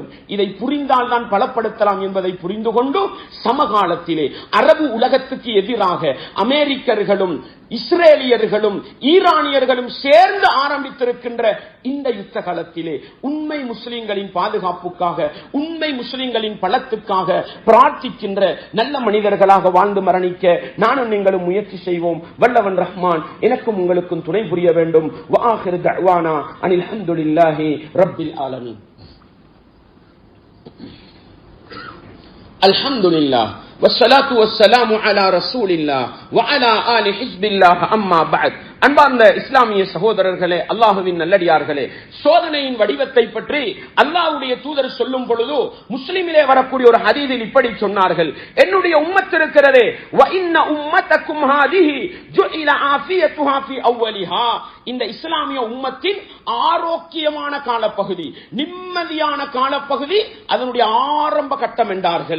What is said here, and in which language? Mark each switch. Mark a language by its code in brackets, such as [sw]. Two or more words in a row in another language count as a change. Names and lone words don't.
[ta] இதை புரிந்தால் தான் பலப்படுத்தலாம் என்பதை புரிந்து கொண்டு, சமகாலத்திலே அரபு உலகத்துக்கு எதிராக அமெரிக்கர்களும் இஸ்ரேலியர்களும் ஈரானியர்களும் சேர்ந்து ஆரம்பித்திருக்கின்ற இந்த யுத்த காலத்திலே உண்மை முஸ்லிம்களின் பாதுகாப்புக்காக, உண்மை முஸ்லிம்களின் பலத்துக்காக பிரார்த்திக்கின்ற நல்ல மனிதர்களாக வாழ்ந்து மரணிக்க நானும் நீங்களும் முயற்சி செய்வோம். வல்லவன் ரஹ்மான் எனக்கும் உங்களுக்கும் துணை புரிய வேண்டும். [ar] وآخر دعوانا أن الحمد لله رب العالمين. அல்ஹம்துலில்லாஹ் والصلاة والسلام على رسول الله وعلى آل حزب الله. أما بعد [ta] அன்பார்ந்த இஸ்லாமிய சகோதரர்களே, அல்லாஹுவின் நல்லடியார்களே, சோதனையின் வடிவத்தை பற்றி அல்லாஹ்வுடைய தூதர் சொல்லும் பொழுது முஸ்லிமிலே வரக்கூடிய ஒரு ஹதீஸில் இப்படி சொன்னார்கள், என்னுடைய உம்மத் இருக்கிறதே, [ar] وإن أمتكم هذه جعل عافيتها في أولها, [ta] இந்த இஸ்லாமிய உம்மத்தின் ஆரோக்கியமான காலப்பகுதி, நிம்மதியான காலப்பகுதி அதனுடைய ஆரம்ப கட்டம் என்றார்கள்.